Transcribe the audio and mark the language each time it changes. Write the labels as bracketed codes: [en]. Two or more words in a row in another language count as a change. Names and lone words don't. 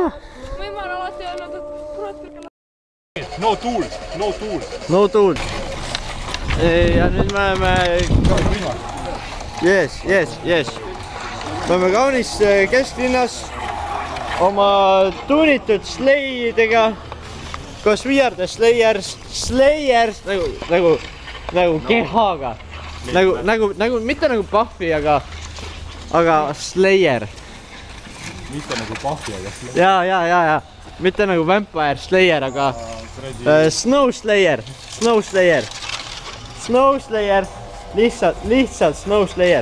[et] Ma olen alati öelnud, et kurat küll. [en] No tools. [et] Ja nüüd me oleme... Yes. Me oleme kaunis kesklinnas oma tuunitud sleidega. Koos [en] we are the Slayers [et] nagu kehaga. Mitte nagu Buffy, aga Slayer. Mitte nagu Buffy, aga Slayer. Jaa. Mitte nagu Vampire Slayer, aga Snow Slayer. Lihtsalt Snow Slayer.